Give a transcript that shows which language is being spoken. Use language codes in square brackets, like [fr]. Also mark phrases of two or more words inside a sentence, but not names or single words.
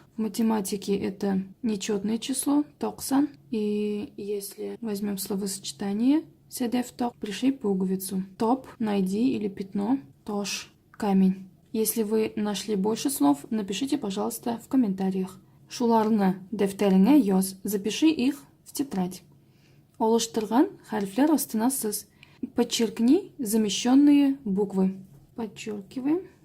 [ru] В математике это нечетное число, токсан. И если возьмем словосочетание [tt] «седев ток», [ru] пришей пуговицу. Топ – найди или пятно, тош – камень. Если вы нашли больше слов, напишите, пожалуйста, в комментариях. [tt] Шуларны дәфтәреңә яз, [ru] запиши их в тетрадь. [tt] Алыштырган хәрефләр астына сыз. [ru] Подчеркни замещенные буквы. Подчеркиваем.